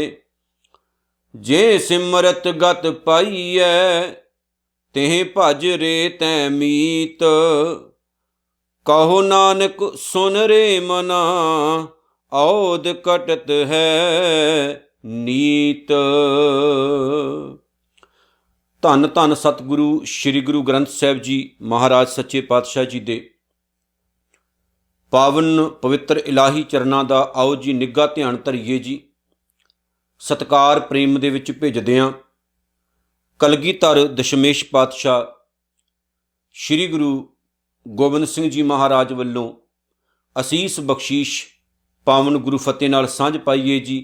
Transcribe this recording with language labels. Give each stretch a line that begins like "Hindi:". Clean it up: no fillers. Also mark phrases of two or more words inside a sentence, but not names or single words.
Punjabi: ਜਿਹ ਸਿਮਰਤ ਗਤਿ ਪਾਈਐ, ਤਿਹ ਭਜੁ ਰੇ ਤੈ ਮੀਤ। ਕਹੁ ਨਾਨਕ ਸੁਨੁ ਰੇ ਮਨਾ, ਅਉਧ ਘਟਤ ਹੈ ਨੀਤ। ਧੰਨ ਧੰਨ ਸਤਿਗੁਰੂ ਸ੍ਰੀ ਗੁਰੂ ਗ੍ਰੰਥ ਸਾਹਿਬ ਜੀ ਮਹਾਰਾਜ ਸੱਚੇ ਪਾਤਸ਼ਾਹ ਜੀ ਦੇ ਪਾਵਨ ਪਵਿੱਤਰ ਇਲਾਹੀ ਚਰਨਾਂ ਦਾ ਆਓ ਜੀ ਨਿੱਘਾ ਧਿਆਨ ਧਰੀਏ ਜੀ। ਸਤਿਕਾਰ ਪ੍ਰੇਮ ਦੇ ਵਿੱਚ ਭੇਜਦੇ ਹਾਂ ਕਲਗੀਧਰ ਦਸ਼ਮੇਸ਼ ਪਾਤਸ਼ਾਹ ਸ੍ਰੀ ਗੁਰੂ ਗੋਬਿੰਦ ਸਿੰਘ ਜੀ ਮਹਾਰਾਜ ਵੱਲੋਂ ਅਸੀਸ ਬਖਸ਼ੀਸ਼ ਪਾਵਨ ਗੁਰੂ ਫਤਿਹ ਨਾਲ ਸਾਂਝ ਪਾਈਏ ਜੀ।